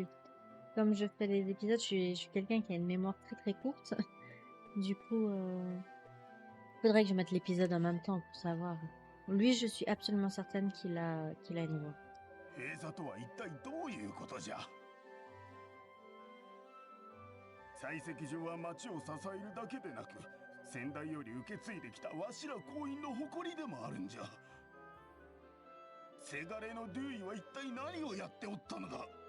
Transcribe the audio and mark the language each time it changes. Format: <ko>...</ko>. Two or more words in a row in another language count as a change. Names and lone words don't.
<fr>Comme je fais les épisodes, je suis quelqu'un qui a une mémoire très très courte. Du coup, faudrait que je mette l'épisode en même temps pour savoir. Lui, je suis absolument certaine qu'il a une voix.</fr> <ja>閉鎖とは一体どういうことじゃ。採石場は町を支えるだけでなく先代より受け継いできたわしら行員の誇りでもあるんじゃ。せがれのデューイは一体何をやっておったのだ。</ja>